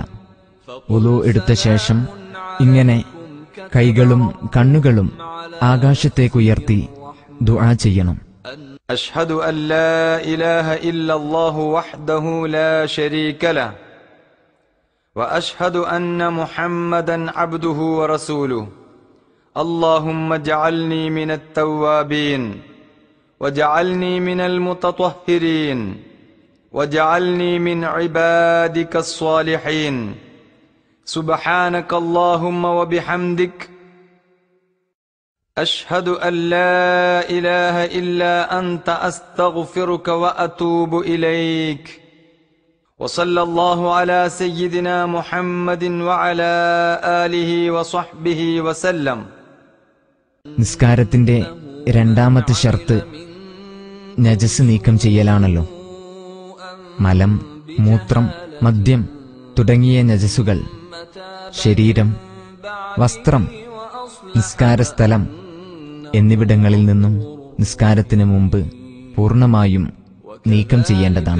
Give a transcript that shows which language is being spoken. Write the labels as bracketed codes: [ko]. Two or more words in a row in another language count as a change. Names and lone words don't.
[ml] വുളൂ എടുത്ത ശേഷം ഇങ്ങനെ കൈകളും കണ്ണുകളും ആകാശത്തേക്കുയർത്തി ദുആ ചെയ്യണം. [ar] أشهد أن لا إله إلا الله وحده لا شريك له وأشهد أن محمدا عبده ورسوله. اللهم اجعلني من التوابين واجعلني من المتطهرين واجعلني من عبادك الصالحين. سبحانك اللهم وبحمدك أشهد أن لا إله إلا أنت أستغفرك وأتوب إليك. وصلى الله على سيدنا محمد وعلى آله وصحبه وسلم. [ml] നിസ്കാരത്തിന്റെ രണ്ടാമത്തെ ഷർത്ത് നജസ് നീക്കം ചെയ്യലാണല്ലോ. മലം, മൂത്രം, മദ്യം തുടങ്ങിയ നജസുകൾ ശരീരം, വസ്ത്രം, നിസ്കാരസ്ഥലം എന്നിവിടങ്ങളിൽ നിന്നും നിസ്കാരത്തിന് മുമ്പ് പൂർണ്ണമായും നീക്കം ചെയ്യേണ്ടതാണ്.